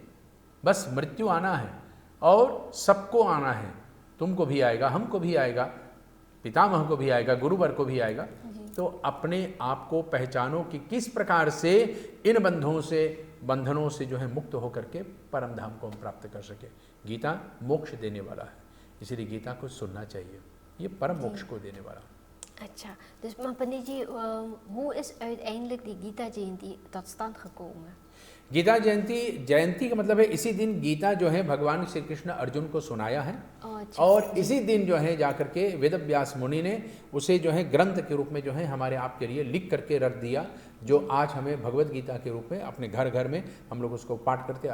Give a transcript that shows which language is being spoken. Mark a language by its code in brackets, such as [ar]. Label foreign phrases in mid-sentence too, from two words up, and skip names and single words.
[hi] बस मृत्यु आना है और सबको आना है, तुमको भी आएगा, हमको भी आएगा, पितामह को भी आएगा, गुरुवर को भी आएगा। तो अपने आप को पहचानो कि किस प्रकार से इन बंधनों से जो है मुक्त होकर के परम धाम को हम प्राप्त कर सके। गीता मोक्ष देने वाला है, इसलिए गीता को सुनना चाहिए, ये परम मोक्ष को देने वाला। अच्छा, [nl] dus maar Pandit ji, hoe is uiteindelijk die Gita Jayanti tot stand gekomen? [hi] गीता जयंती का मतलब है इसी दिन गीता जो है भगवान श्री कृष्ण अर्जुन को सुनाया है। अच्छा, और इसी दिन जो है जाकर के वेद व्यास मुनि ने उसे जो है ग्रंथ के रूप में जो है हमारे आपके लिए लिख करके रख दिया, जो आज हमें भगवत गीता के रूप में अपने घर घर में हम लोग उसको पाठ करते हैं।